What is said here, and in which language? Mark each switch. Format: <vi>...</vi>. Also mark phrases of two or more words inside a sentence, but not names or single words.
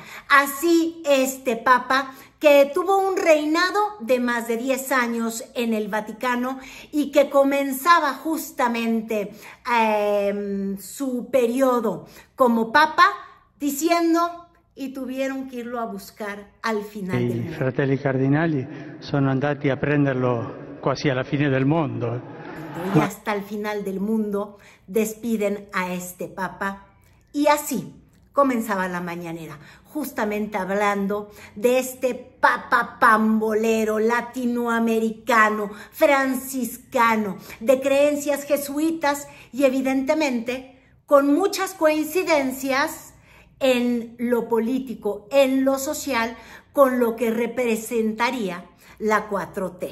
<es>Así este papa, que tuvo un reinado de más de 10 años en el Vaticano y que comenzaba justamente su periodo como papa, diciendo, y tuvieron que irlo a buscar al final del mundo.</es> <it>I fratelli cardinali sono andati a prenderlo quasi alla fine del mondo.</it> <es>Y hasta el final del mundo despiden a este papa. Y así comenzaba la mañanera, justamente hablando de este papa pambolero, latinoamericano, franciscano, de creencias jesuitas y evidentemente con muchas coincidencias en lo político, en lo social, con lo que representaría la 4T.</es>